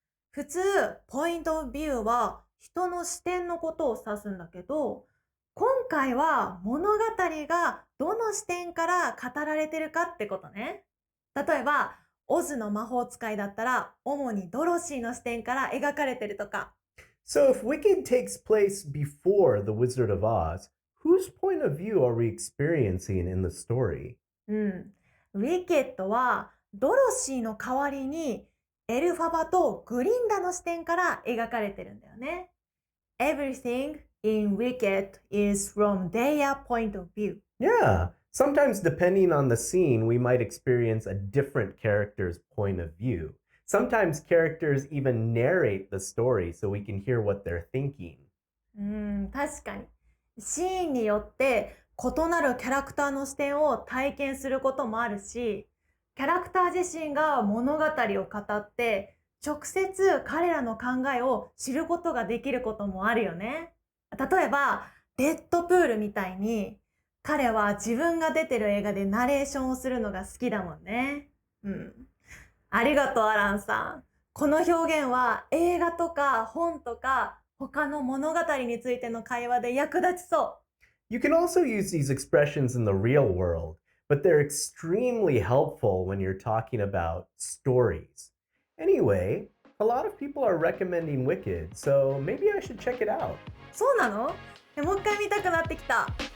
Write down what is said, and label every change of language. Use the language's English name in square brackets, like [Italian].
[Japanese] 普通、 [English] point of view [Japanese] は人の視点のことを指すんだけど、今回は物語がどの視点から語られてるかってことね。例えば、オズの魔法使いだったら、主にドロシーの視点から描かれてるとか。 [English] So if Wicked takes place before The Wizard of Oz, whose point of view are we experiencing in the story? [Japanese] Wicked はドロシーの代わりにエルファバとグリンダの視点から描かれてるんだよね。 [English] Everything in Wicked is from their point of view. Yeah, sometimes depending on the scene, we might experience a different character's point of view. Sometimes characters even narrate the story so we can hear what they're thinking. [Japanese] 確かに。シーンによって異なるキャラクターの視点を体験することもあるし、キャラクター自身が物語を語って直接彼らの考えを知ることができることもあるよね。例えば、デッドプールみたいに彼は自分が出てる映画でナレーションをするのが好きだもんね。ありがとう、アランさん。この表現は映画とか本とか他の物語についての会話で役立ちそう。 [English] You can also use these expressions in the real world, but they're extremely helpful when you're talking about stories. Anyway, a lot of people are recommending Wicked, so maybe I should check it out. [Japanese] そうなの？もう一回見たくなってきた。